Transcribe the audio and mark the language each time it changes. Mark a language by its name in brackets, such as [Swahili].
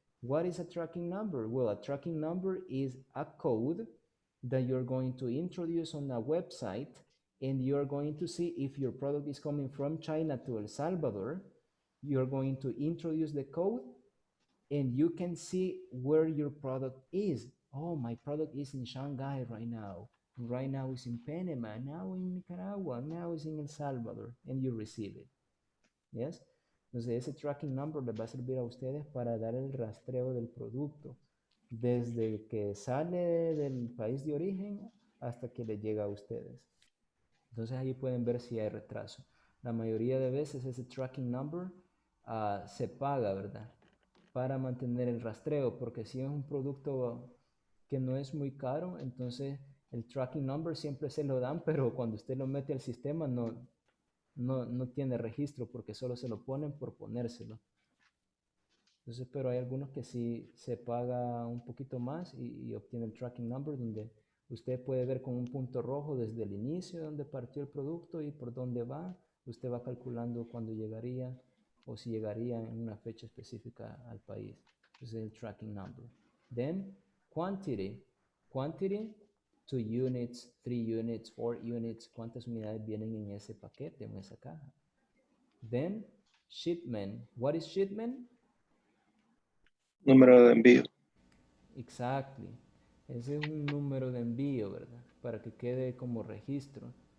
[English] What is a tracking number? Well, a tracking number is a code that you're going to introduce on a website, and you're going to see if your product is coming from China to El Salvador. You're going to introduce the code, and you can see where your product is. Oh, my product is in Shanghai right now. Right now it's in Panama, now in Nicaragua, now it's in El Salvador, and you receive it. Yes? [Spanish] Entonces ese tracking number les va a servir a ustedes para dar el rastreo del producto, desde que sale del país de origen hasta que le llega a ustedes. Entonces ahí pueden ver si hay retraso. La mayoría de veces ese tracking number se paga, ¿verdad? Para mantener el rastreo, porque si es un producto que no es muy caro, entonces el tracking number siempre se lo dan, pero cuando usted lo mete al sistema no tiene registro, porque solo se lo ponen por ponérselo. Entonces, pero hay algunos que sí se paga un poquito más y obtiene el tracking number, donde usted puede ver con un punto rojo desde el inicio de donde partió el producto y por dónde va. Usted va calculando cuándo llegaría o si llegaría en una fecha específica al país. Ese es el tracking number. [English] Then, quantity. Quantity, 2 units, 3 units, 4 units. [Spanish] ¿Cuántas unidades vienen en ese paquete, en esa caja? [English] Then, shipment. What is shipment? [Spanish] Número de envío. [English] Exactly. [Spanish] Ese es un número de envío, ¿verdad? Para que quede como registro.